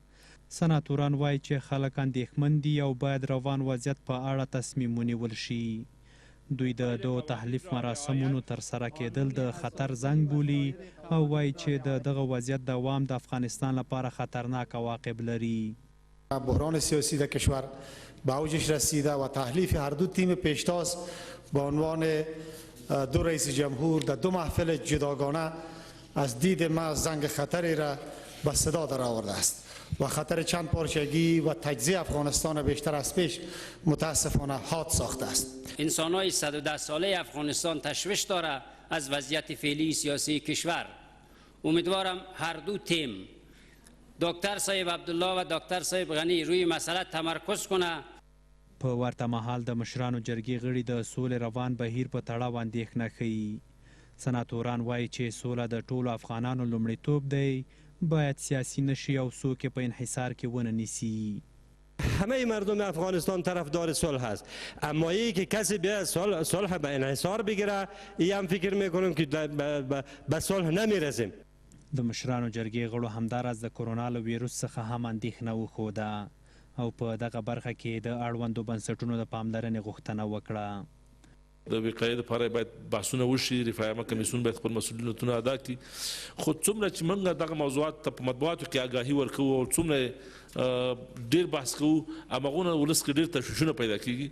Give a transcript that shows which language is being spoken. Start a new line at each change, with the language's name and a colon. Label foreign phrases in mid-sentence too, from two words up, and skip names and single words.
Pashto: سناتوران وایي چې خلک اندېښمن دي او باید روان وضعیت په اړه تصمیم ونیول شي. دوی د دغو تحلیف مراسمونو ترسره کېدل د خطر زنګ بولي او وایي چې د دغه وضعیت دوام د افغانستان لپاره خطرناک عواقب لري.
Persian: بحران سیاسی در کشور به اوجش رسیده و تحلیف هر دو تیم پیشتاز به عنوان دو رئیس جمهور در دو محفل جداگانه از دید ما زنگ خطری را به صدا در آورده است و خطر چند پارچگی و تجزیه افغانستان بیشتر از پیش متاسفانه حاد ساخته است. انسان‌های 110 ساله افغانستان تشویش داره از وضعیت فعلی سیاسی کشور. امیدوارم هر دو تیم، دکتر صاحب عبدالله و دکتر صاحب غنی، روی مسئله تمرکز کنه.
Pashto: په ورته مهال د مشرانو جرګې غړي د سولې روان بهیر په تړاو اندېښنه ښیي. سناتوران وایي چې سوله د ټولو افغانانو لومړیتوب دی، باید سیاسی نشي او څوک په انحصار کې ونه نیسي.
Persian: همه مردم افغانستان طرفدار صلح است، اما ای که کسی بیاید صلح به انحصار بگیره، ای هم فکر میکنم که به صلح نمیرسیم.
Pashto: د مشرانو جرګې غړو همداراز د کرونا له ویروس څخه هم اندېښنه وښوده او په دغه برخه کې د اړوندو بنسټونو د پاملرنې غوښتنه وکړه. د وقایې لپاره باید بحثونه وشي، رفاه عامه کمیسیون باید خپل مسؤلیتونه ادا کړي. خو څومره چې موږ دغه موضوعات ته په مطبوعاتو کې آګاهي ورکوو او څومره ډیر بحث کوو، هماغونه ولس کې ډیر تشویشونه پیدا کیږي.